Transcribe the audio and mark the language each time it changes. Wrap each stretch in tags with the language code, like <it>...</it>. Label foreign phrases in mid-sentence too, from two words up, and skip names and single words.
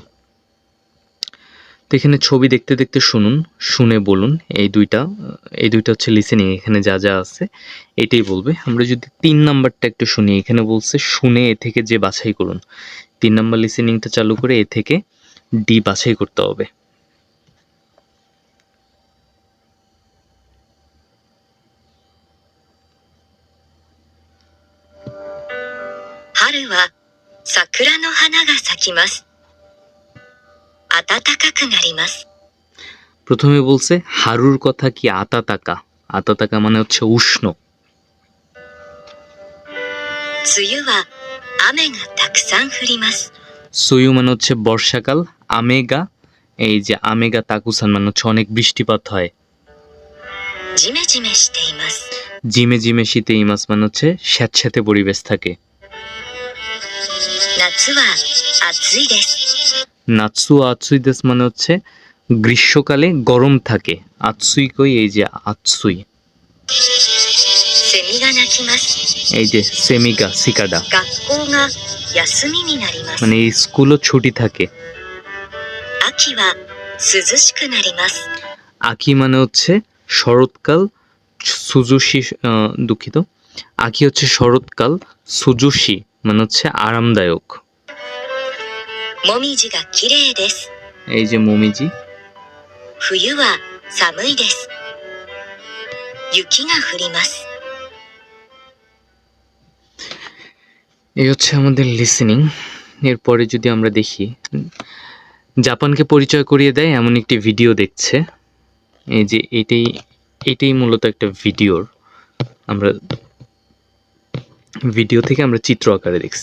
<bn>তো এখানে ছবি দেখতে দেখতে শুনুন, শুনে বলুন। এই দুইটা হচ্ছে লিসেনিং, এখানে যা যা আছে এটাই বলবে। আমরা যদি 3 নাম্বারটা একটু শুনি, এখানে বলছে শুনে এ থেকে যে বাছাই করুন। 3 নাম্বার লিসেনিংটা চালু করে এ থেকে ডি বাছাই করতে হবে।</bn> <ja>春は桜の花が咲きます。暖かくなります。</ja> <bn>প্রথমে বলছে হারুর কথা কি আতাতাকা। আতাতাকা মানে হচ্ছে উষ্ণ।</bn> <ja>梅雨は雨がたくさん降ります。</ja> <bn>সুয়ু মানে হচ্ছে বর্ষাকাল। আমেগা, এই যে</bn> <ja>雨が たくさん</ja> <bn>মানে হচ্ছে অনেক বৃষ্টিপাত হয়।</bn> <ja>ジメジメしています。ジメジメ しています</ja> <bn>মানে হচ্ছে স্যাঁতস্যাঁতে পরিবেশ থাকে।</bn> <ja>夏は暑いです。夏 暑い です</ja> <bn>মানে হচ্ছে গ্রীষ্মকালে গরম থাকে। আতসুই কই, এই যে আতসুই।</bn> <ja>セミが鳴きます。</ja> <bn>এই যে সেমিগা সিকাডা</bn> <ja>学校が休みになります。</ja> <bn>মানে এই স্কুলও ছুটি থাকে।</bn> <ja>秋は涼しくなります。</ja> <bn>আকি মানে হচ্ছে শরৎকাল। সুজুশি, দুঃখিত, আকি হচ্ছে শরৎকাল। সুজুশি মানে হচ্ছে আরামদায়ক।</bn> <ja>もみじがきれいです。</ja> <bn>এই যে মমিজি।</bn> <ja>冬は寒いです。雪が降ります。</ja> <bn>এই হচ্ছে আমাদের লিসেনিং। এরপরে যদি আমরা দেখি, জাপানকে পরিচয় করিয়ে দেয় এমন একটি ভিডিও দেখছে। এই যে এটাই মূলত একটা ভিডিওর, আমরা ভিডিও থেকে আমরা চিত্র আকারে দেখছি।</bn>